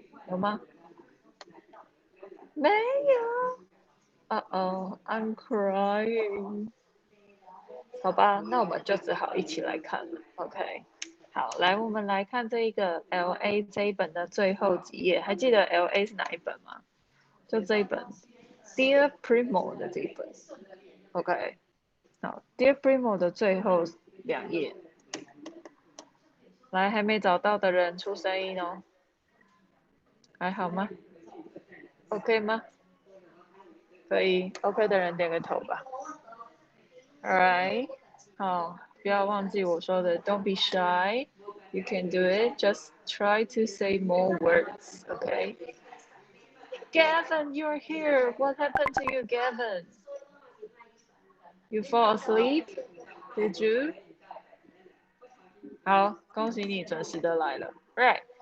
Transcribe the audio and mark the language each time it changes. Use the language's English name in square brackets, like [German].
[Chinese] 有吗？没有。 [English] I'm crying。 [Chinese] 好吧，那我们就只好一起来看了。OK， 好，来，我们来看这一个 LA 这一本的最后几页。还记得 LA 是哪一本吗？就这一本 Dear Primo 的这一本。 OK， 好 ，Dear Primo 的最后2页。来，还没找到的人出声音哦。还好吗 ？OK 吗？可以 ，OK 的人点个头吧。 [English] Alright， [Chinese] 好，不要忘记我说的 [English] ，Don't be shy. You can do it. Just try to say more words. Okay. Gavin, you're here. What happened to you, Gavin? You fall asleep? Did you? [Chinese] 好，恭喜你准时的来了。 [English] Right.